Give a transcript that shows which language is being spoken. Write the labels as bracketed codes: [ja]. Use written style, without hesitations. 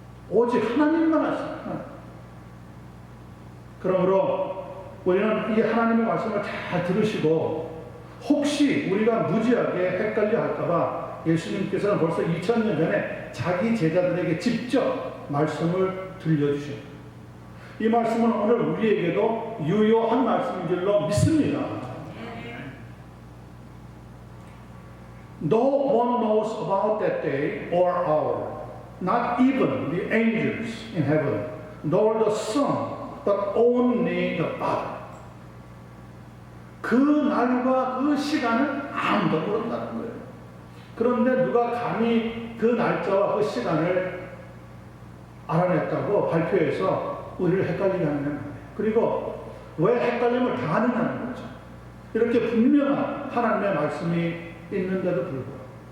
[ko] 오직 하나님만 아십니다. 그러므로 우리는 이 하나님의 말씀을 잘 들으시고 혹시 우리가 무지하게 헷갈려 할까봐 예수님께서는 벌써 2000년 전에 자기 제자들에게 직접 말씀을 들려주셨습니다. 이 말씀은 오늘 우리에게도 유효한 말씀인 줄로 믿습니다. [en] No one knows about that day or hour, not even the angels in heaven, nor the Son, but only the Father. [ko] 그 날과 그 시간은 아무도 모른다는 거예요. 그런데 누가 감히 그 날짜와 그 시간을 알아냈다고 발표해서 우리를 헷갈리게 하는 거예요. 그리고 왜 헷갈림을 당하느냐는 거죠. 이렇게 분명한 하나님의 말씀이 있는데도 불구하고.